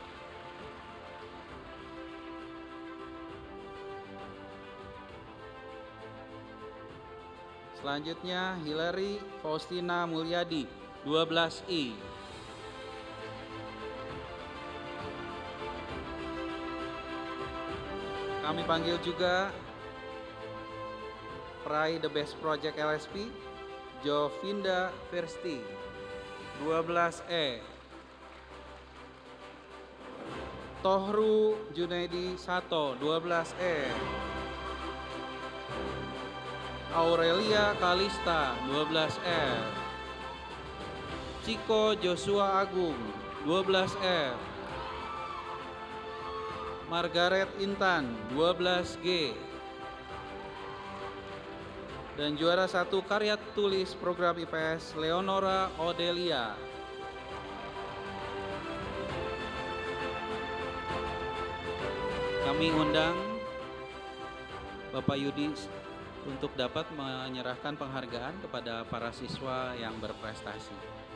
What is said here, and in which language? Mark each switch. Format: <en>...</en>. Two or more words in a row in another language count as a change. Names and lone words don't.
<id>Selanjutnya Hilary Faustina Mulyadi 12I. Kami panggil juga peraih The Best Project LSP, Jovinda Firsti 12E. Tohru Junaidi Sato 12E. Aurelia Kalista 12E. Ciko Joshua Agung 12E. Margaret Intan 12G. Dan juara 1 karya tulis program IPS Leonora Odelia. Kami undang Bapak Yudi untuk dapat menyerahkan penghargaan kepada para siswa yang berprestasi.</id>